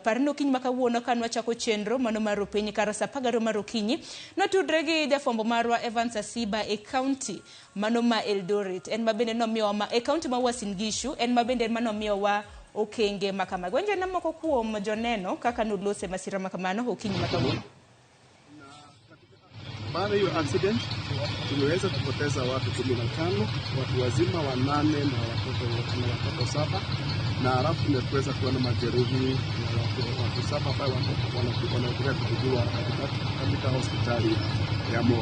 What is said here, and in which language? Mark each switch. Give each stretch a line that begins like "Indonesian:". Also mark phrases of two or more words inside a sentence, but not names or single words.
Luo (Kenya and Tanzania): Par ni Okinyi makawuono kanwa chako chenro mano mar piny kar saa 12 mar okinyi notudre gi jafwambo marwa Evans Asiba e county mano ma Eldoret. En mabende nomiyowa e county ma Uasin Gishu, en mabende manomiyowa okenge makama. Gwenje na moko kuom joneno kaka nolose masira makamano Okinyi makawuono.
Swahili: Baada ya hiyo accident tumeweza kupoteza watu 15, watu wazima 8 na watoto 7, na halafu tumeweza kuona majeruhi watu 7 ambao wanaendelea kutibiwa katika hospitali ya Moro.